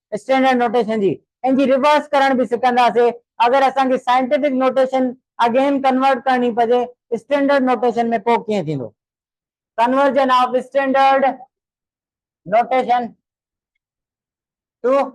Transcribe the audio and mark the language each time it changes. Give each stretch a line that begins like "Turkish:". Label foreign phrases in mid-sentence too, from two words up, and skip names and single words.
English: standard notation
Sindhi: जी इन जी रिवर्स करण भी सिखंदासीं अगर असांखे
English: scientific notation again convert
Sindhi: करनी पजे
English: standard notation
Sindhi: में पोइ कीअं थींदो
English: conversion of standard notation to